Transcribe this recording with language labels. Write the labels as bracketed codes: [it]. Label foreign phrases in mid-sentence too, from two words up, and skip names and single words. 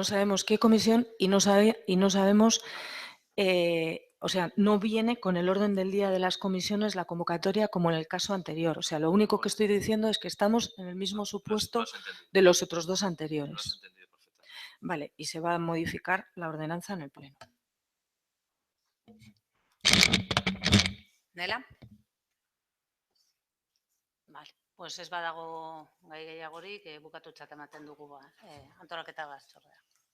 [es] No sabemos qué comisión y no sabemos, o sea, no viene con el orden del día de las comisiones la convocatoria como en el caso anterior. O sea, lo único que estoy diciendo es que estamos en el mismo supuesto de los otros dos Lo has anteriores. entendido perfectamente. Vale, y se va a modificar la ordenanza en el Pleno. Nela? [eu] Vale, pues ez badago gai gehiagorik, bukatutzat ematen dugu antolaketa batzordea.